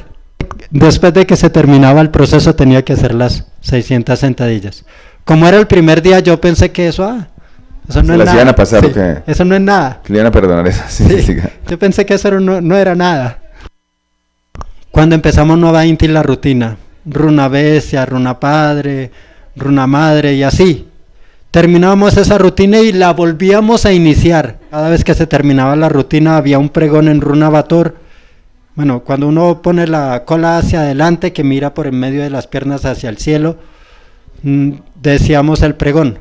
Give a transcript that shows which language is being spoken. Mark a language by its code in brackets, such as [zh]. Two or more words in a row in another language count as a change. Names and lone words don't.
[es] Después de que se terminaba el proceso tenía que hacer las 600 sentadillas. Como era el primer día, yo pensé que eso no ¿Se es las nada. iban a pasar Sí, o qué? eso no es nada. Que le iban a perdonar eso. Sí. Yo pensé que eso no era nada. Cuando empezamos Nueva Inti la rutina, runa bestia, runa padre, runa madre y así. Terminábamos esa rutina y la volvíamos a iniciar. Cada vez que se terminaba la rutina había un pregón en runa Bator. Bueno, cuando uno pone la cola hacia adelante, que mira por en medio de las piernas hacia el cielo, decíamos el pregón.